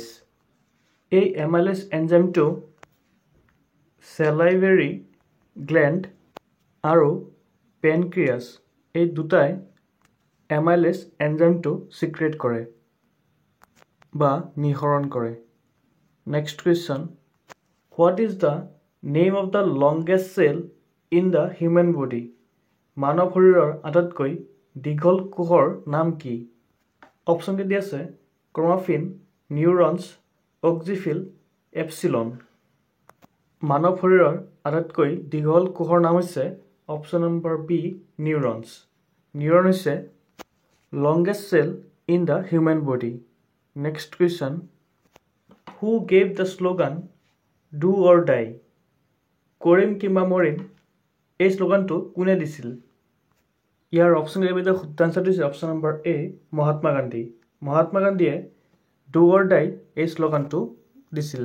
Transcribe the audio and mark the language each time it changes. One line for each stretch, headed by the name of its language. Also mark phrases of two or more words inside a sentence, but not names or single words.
Assamese: এই এমাইলেজ এনজাইমটো
English: salivary gland
Assamese: আৰু পেনক্ৰিয়াছ এই দুটাই এমাইলেজ এনজাইমটো চিক্ৰেট কৰে বা নিঃসৰণ কৰে।
English: Next question. What is the name of the longest cell in the human body?
Assamese: মানৱ শৰীৰৰ আটাইতকৈ দীঘল কোষৰ নাম কি? অপশ্যন দি আছে ক্ৰমাফিন, নিউৰনছ, অক্সিফিল, এপচিলন। মানৱ শৰীৰৰ আটাইতকৈ দীঘল কোষৰ নাম হৈছে
English: option number B,
Assamese: নিউৰনছ।
English: নিউৰন হৈছে longest cell in the human body. Next question. Who gave the slogan do or die?
Assamese: কৰিম কিম্বা মৰিম এই শ্লোগানটো কোনে দিছিল? ইয়াৰ অপশ্যন এৰ ভিতৰত শুদ্ধ আনচাৰটো হৈছে
English: option number A,
Assamese: মহাত্মা গান্ধী। মহাত্মা গান্ধীয়ে
English: do or die
Assamese: এই শ্লোগানটো দিছিল।